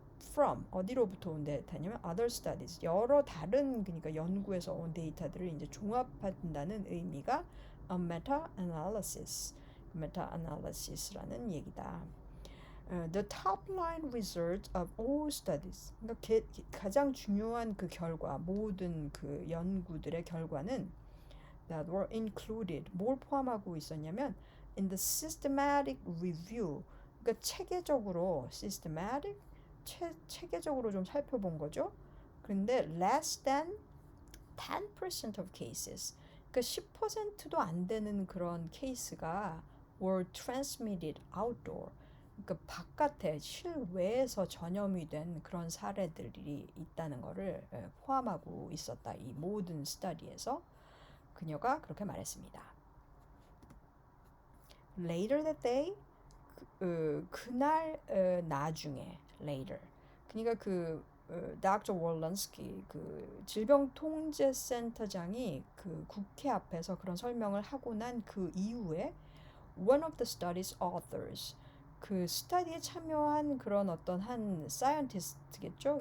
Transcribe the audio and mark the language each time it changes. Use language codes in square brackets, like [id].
[ko] from, 어디로부터 온 데이터냐면 other studies, 여러 다른 그러니까 연구에서 온 데이터들을 이제 종합한다는 의미가 a meta-analysis, meta-analysis라는 얘기다. [en] The top line result of all studies. [ko] 그러니까 가장 중요한 그 결과, 모든 그 연구들의 결과는 [en] that were included. [ko] 뭘 포함하고 있었냐면 [en] in the systematic review. [ko] 그러니까 체계적으로 systematic 체계적으로 좀 살펴본 거죠. 그런데 [en] less than 10% of cases. [ko] 그러니까 10%도 안 되는 그런 케이스가 [en] were transmitted outdoor. [ko] 그러니까 바깥에 실외에서 전염이 된 그런 사례들이 있다는 것을 포함하고 있었다. 이 모든 스터디에서 그녀가 그렇게 말했습니다. [en] Later that day, [ko] 그날 나중에 [en] later. [ko] 그러니까 Dr. Walensky 질병통제센터장이 그 국회 앞에서 그런 설명을 하고 난 그 이후에 [en] one of the study's authors [ko] 그 스터디에 참여한 그런 어떤 한 사이언티스트겠죠.